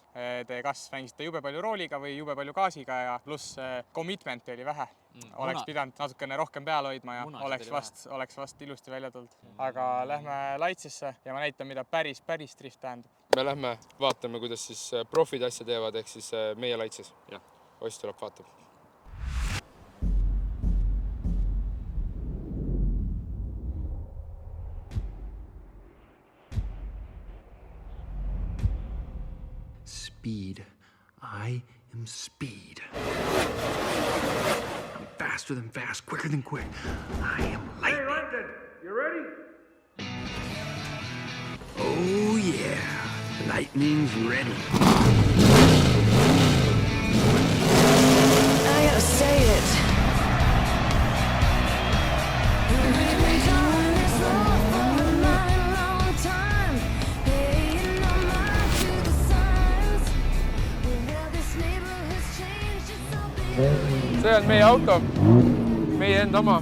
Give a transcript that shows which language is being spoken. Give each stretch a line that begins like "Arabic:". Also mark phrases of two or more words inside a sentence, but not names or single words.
Estonian: Te kas mängisite jube palju rooliga või jube palju gaasiga ja pluss commitmenti oli vähe. Oleks pidanud natukene rohkem peal hoidma ja oleks vast ilusti välja tulnud. Aga lähme laitsesse ja ma näitan, mida päris drift tähendab. Me lähme vaatame, kuidas siis profid asja teevad, ehk siis meie laitses. Oss tuleb vaatab.
English: Speed. I am speed. I'm faster than fast, quicker than quick. I am lightning. Hey, London, you ready? Oh, yeah. Lightning's ready. I gotta say it.
Estonian: See on meie auto, meie enda oma.